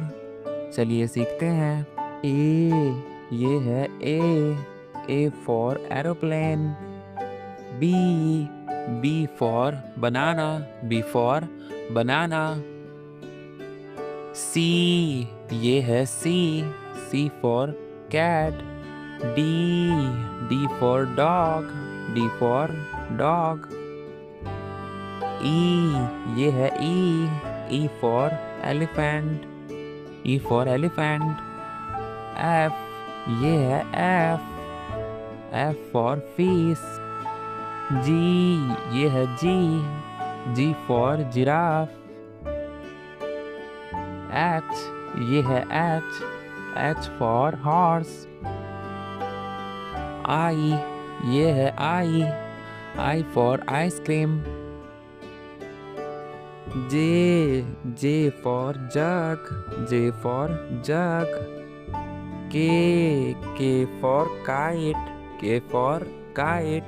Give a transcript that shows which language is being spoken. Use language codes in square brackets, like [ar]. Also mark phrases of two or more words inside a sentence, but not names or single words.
[hi] चलिए सीखते हैं। A, ये है [en] A for aeroplane. B for banana, B for banana. [hi] C, ये है [en] C for cat. [hi] D. [en] D for dog. D for dog. E. [hi] ये है [en] E. E for elephant. E for elephant. F. [hi] ये है [en] F. F for fish. G. [hi] ये है [en] G. G for giraffe. [hi] H. ये है H. [en] H for horse. I. [hi] ये है [en] I. I for ice cream. J. J for jug. J for jug. K. K for kite. K for kite.